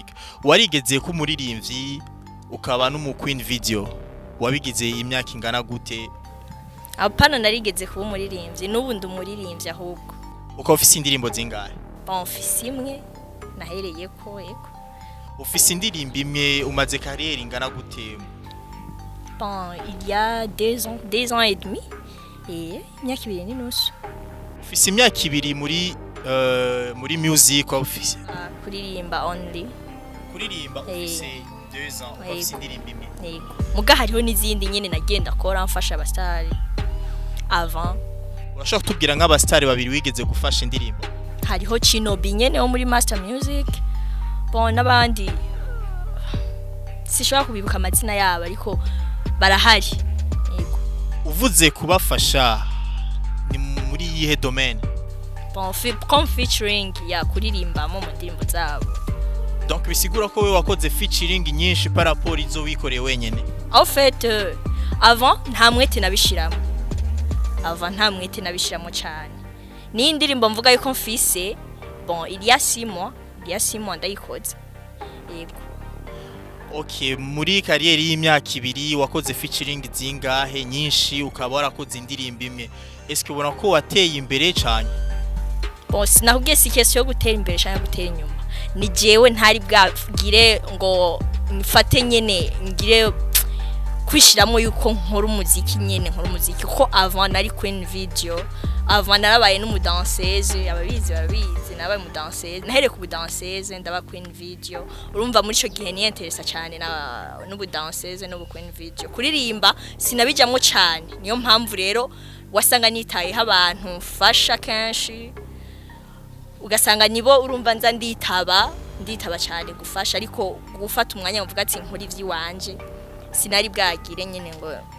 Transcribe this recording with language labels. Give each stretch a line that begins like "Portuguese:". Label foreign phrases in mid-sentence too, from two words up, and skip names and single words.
Rundi: Warigeze ko umuririmbyi ukaba no mu Queen Video. Wabigize imyaka ingana gute? Apana narigeze kuba umuririmbyi, n'ubu ndi umuririmbyi ahubwo. Uko ufise indirimbo zingahe? Bon, ufise imwe nahereye ko eko. Ufise indirimbo imwe umaze carrière ingana gute?
French: Bon, il y a 2 ans et demi.
Rundi: Et imyaka ibiri n'inusu. Ufise imyaka ibiri muri
English: music office.
Rundi: Kuririmba only. Kuririmba ufise 2 ans ufise indirimbo imwe. Yego. Muga hariho n'izindi nyene nagenda akora mfasha abastari avant. Urashaka kutubwira nk'abastari babiri wigeze gufasha indirimbo? Hariho Chinobi nyene wo muri Master Music. Bon, nabandi sishobora kubibuka amazina yabo ariko barahari. Yego. Uvuze kubafasha ni muri yihe domaine? Bon, comme featuring ya kuririmba mu ndirimbo zabo. Donc bisigura ko we wakoze featuring nyinshi
French: par rapport
Rundi: izo wikoreye wenyene.
French: En fait,
Rundi: avant nta mwete nabishiramo cyane. Ni indirimbo mvuga yuko mfise,
French: bon, il y a 6 mois ndayikoze.
Rundi: Yego. OK, muri carrière y'imyaka ibiri wakoze featuring zingahe nyinshi ukaba warakoze indirimbo imwe?
French: Est-ce que
Rundi: ubona ko wateye imbere cyane? Bon, sinahubwiye si question yo gutera imbere cyangwa gutera inyuma. Ni jewe ntari bwagire ngo mfate nyene ngire kwishiramo yuko nkora umuziki nyene nkora umuziki kuko avant nari Queen Video avant narabaye n'umudanseuse ababizi barabizi nabaye umudanseuse nahere ku budanseuse ndaba Queen Video urumva muri ico gihe ni interesa cyane na n'ubudanseuse no Queen Video kuririmba sinabijamwo cyane niyo mpamvu rero wasanga nitayeho abantu fasha kenshi ugasanga nibo urumva nza nditaba cyane gufasha ariko gufata umwanya uvuga ati nkuri ivy'iwanje sinari bwagire nyene ngo